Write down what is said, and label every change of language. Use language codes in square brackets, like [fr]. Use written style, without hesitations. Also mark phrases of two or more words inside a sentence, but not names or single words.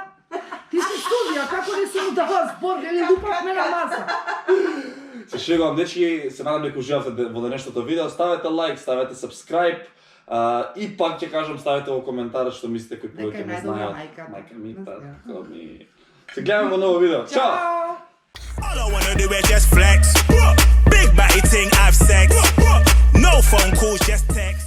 [mk] Ти си студија, како не си му дала збор, или лупавме на маса? Се шегувам, дечки, се надам дека уживавте во денешното видео. Ставете лайк, ставете subscribe. И пак ќе кажам, ставете во коментар што мислите кој Нека повеќе е ме најдобра знае. мајка. Мајка ми, Да, татко ми. Се гледаме во ново видео. Чао! Чао! [en] All I wanna do is just flex. Big body thing, have sex. No phone calls, just text.